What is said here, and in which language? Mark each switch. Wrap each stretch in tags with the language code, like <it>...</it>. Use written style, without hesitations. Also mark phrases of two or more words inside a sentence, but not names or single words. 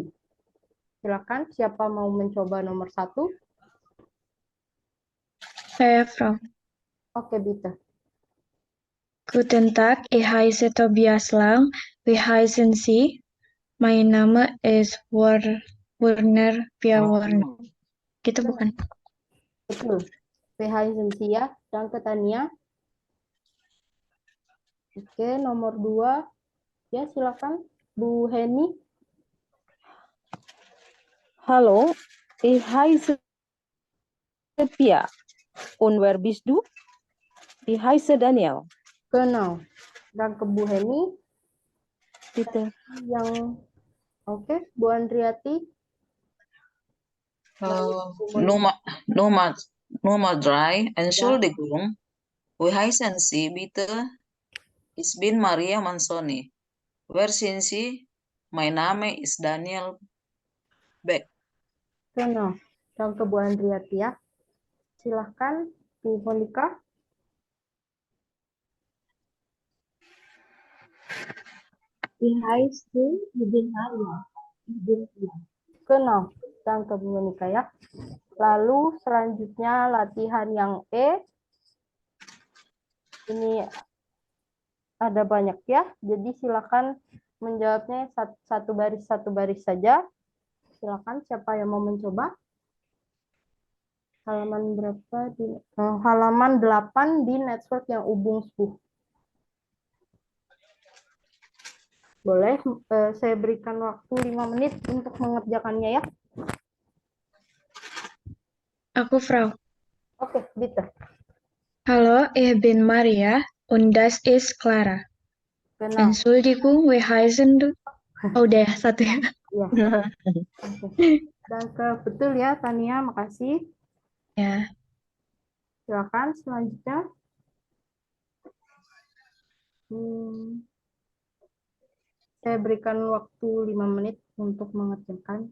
<id>Silakan, siapa mau mencoba nomor 1? Saya, Frau. Oke,</id> <de>bitte. Guten Tag, ich heiße Tobias Lang. Wie heißen Sie? Mein Name ist Werner Piawarna.</de> <id>Gitu bukan? Betul. PH ya, dan Tania. Oke, nomor 2. Ya, silakan, Bu Heni.</id> <de>Hallo, ich heiße Pia. Und wer bist du? Ich heiße Daniel. Genau.</de> <id>Dan ke Bu Heni.</id> <de>Bitte.</de> <id>Yang, oke, Bu Andriati.</id> <de>Nummer 3. Entschuldigung, wie heißen Sie bitte? Ich bin Maria Mansoni. Wer sind Sie? Mein Name ist Daniel Beck. Genau.</de> <id>Dan ke Bu Andriati ya. Silahkan, Bu Monika.</id> <de>Wie heißt du? Ich bin Maria. Ich bin Pia. Genau.</de> <id>Dan ke Bu Monika ya. Lalu selanjutnya latihan yang E. Ini ada banyak ya. Jadi silakan menjawabnya satu baris saja. Silakan, siapa yang mau mencoba? Halaman berapa di halaman 8 di network yang Übungsbuch. Boleh, saya berikan waktu 5 menit untuk mengerjakannya ya. Aku, Frau. Oke,</id> <de>bitte. Hallo, ich bin Maria und das ist Clara. Genau. Entschuldigung, wie heißen du?</de> <id>Oh, udah ya, satu ya. Ya. Oke. Dan betul ya, Tania, makasih. Ya. Silakan selanjutnya. Saya berikan waktu 5 menit untuk mengerjakan.</id>